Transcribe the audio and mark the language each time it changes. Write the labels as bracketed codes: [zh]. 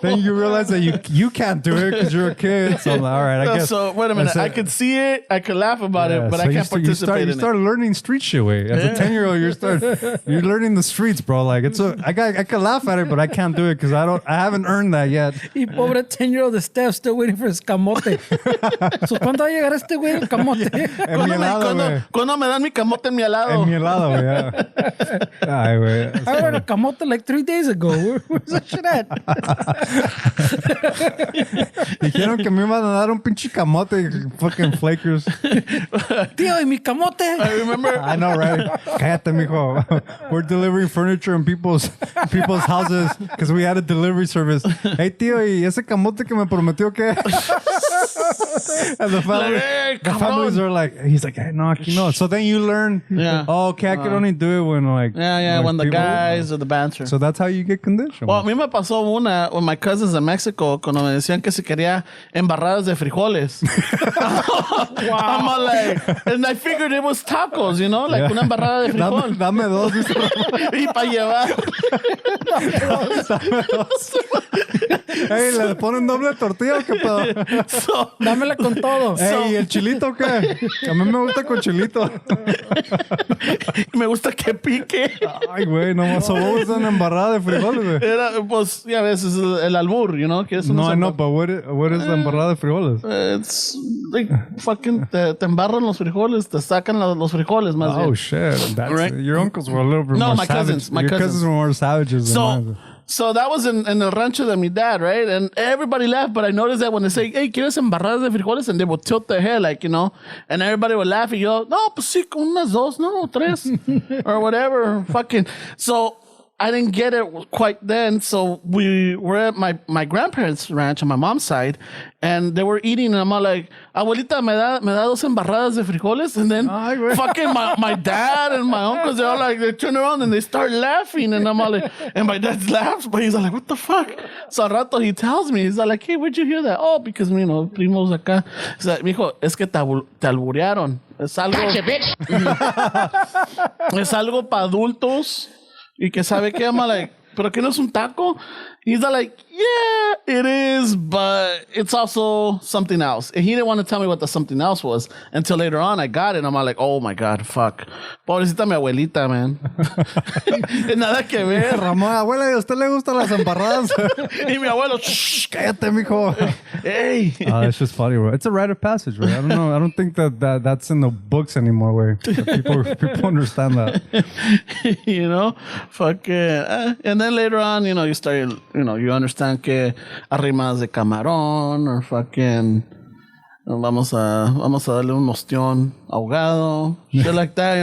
[en] Then you realize that you can't do it because you're a kid. So I'm like, all right, I guess. So wait a minute. I could see it. I could laugh about it, but so I can't participate you start learning street shit way. As a 10-year-old, you're learning the streets, bro. Like I can laugh at it, but I can't do it because I haven't earned that yet. [es] Y pobre [en] 10-year-old de Steph still waiting for his camote. [es] So, ¿cuándo va a llegar este güey el camote? En mi helado, güey. ¿Cuándo me dan mi camote en mi helado? En mi helado, güey. Ay, güey. [en] I ordered a camote like 3 days ago. Where's that shit at? [es] Dijeron que me iban a dar un pinche camote, [en] fucking flakers. [es] Tío, ¿y mi camote? [en] I remember. I know, right? [es] Cállate, mijo. [en] We're delivering furniture in people's houses because we had a delivery service. [es] Hey, tío, ¿y ese camote que me prometió qué? [en] And the families are like, he's like, [es] hey, no, aquí no. [en] So then you learn, okay, I can only do it when like when the people, guys or the banter. So that's how you get conditioned. [es] Well, a mí me pasó una [en] with my cousins in Mexico [es] cuando me decían que si quería embarradas de frijoles. [en] I'm all like, and I figured it was tacos, you know, like [es] una embarrada de frijol. Dame dos. Y para llevar. Dame dos. Hey, ¿le ponen doble tortilla o qué pedo? [en] So, [es] Dámela con todo. Hey, ¿y el chilito qué? A mí me gusta con chilito. me gusta que pique. Ay, güey, nomás solo es una embarrada de frijoles, güey. Era, pues, ya ves, es el albur, [en] you know? No, I know, but what is [es] la embarrada de frijoles? [en] It's like fucking [es] te embarran los frijoles, te sacan los frijoles más bien. [en] Oh, shit. That's Right? Your uncles were a little bit No, more my savage. cousins, my Your cousins. cousins were more savages than mine. So that was in [es] el rancho de [en] mi dad, right? And everybody laughed, but I noticed that when they say, hey, [es] ¿quieres embarradas de frijoles? [en] And they would tilt their head, like, you know, and everybody would laugh. [es] And yo, no, pues sí, con unas dos, no, tres, or whatever. [en] Fucking. So I didn't get it quite then. So we were at my grandparents' ranch on my mom's side, and they were eating, and I'm all like, [es] abuelita, me da dos embarradas de frijoles? [en] And then fucking my dad and my uncles, they're all like, they turn around and they start laughing, and I'm all like, and my dad laughs, but he's like, what the fuck? So [es] al rato [en] he tells me, he's like, hey, where'd you hear that? Oh, because, you know, [es] primos acá. [en] He's like, [es] mijo, es que te alburearon. Es algo, es algo para adultos. Y que sabe que [en] I'm like, [es] pero que no es un taco? [en] He's like, yeah, it is, but it's also something else. And he didn't want to tell me what the something else was until later on I got it. I'm like, oh my God, fuck. [es] Pobrecita mi abuelita, [en] man. [es] Nada que ver. Ramón, abuela, ¿y a usted le gustan las embarradas? Y mi abuelo, shh, Cállate, mijo. [en] Hey. It's just funny, bro. It's a rite of passage, right? I don't know. I don't think that's in the books anymore, way. People understand that. You know, fuck it. And then later on, you know, you start, you know, you understand [es] que arrimadas de camarón [en] or fucking [es] vamos a darle un ostión ahogado, [en] shit like that.